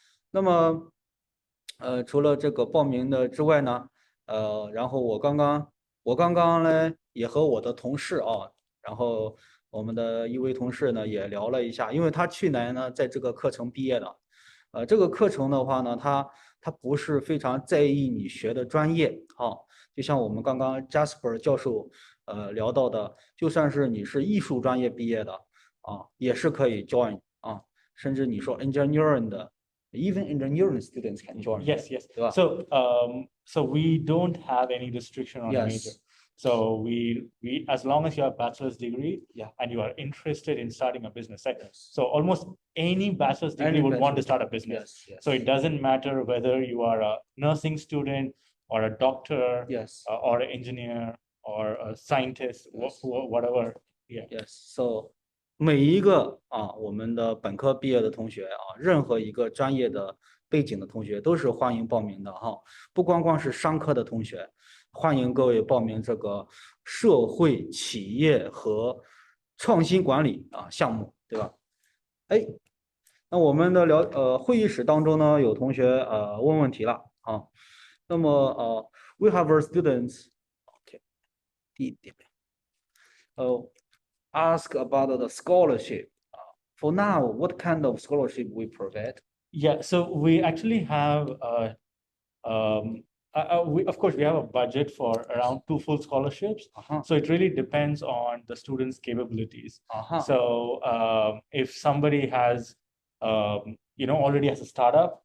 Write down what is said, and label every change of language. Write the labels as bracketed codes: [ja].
[zh] 那么除了这个报名的之外呢，然后我刚刚呢也和我的同事然后我们的一位同事呢也聊了一下，因为他去年呢在这个课程毕业的，这个课程的话呢，他不是非常在意你学的专业就像我们刚刚 Jasper 教授聊到的，就算是你是艺术专业毕业的也是可以 join 甚至你说 engineering 的。 [en] Even engineering students can join. Yes. So we don't have any restriction on a major. So we as long as you have bachelor's degree and you are interested in starting a business, right? So almost any bachelor's degree would want to start a business. So it doesn't matter whether you are a nursing student or a doctor or an engineer or a scientist, whatever. [zh] So 每一个我们的本科毕业的同学任何一个专业的背景的同学都是欢迎报名的不光是商科的同学，欢迎各位报名这个社会企业和创新管理项目，对吧？那我们的会议室当中呢，有同学问问题了那么 [en] we have our students [zh] 第一点 [en] ask about the scholarship. For now, what kind of scholarship we provide? Yeah, so we actually have of course, we have a budget for around 2 full scholarships. So it really depends on the student's capabilities. So if somebody has, already has a startup,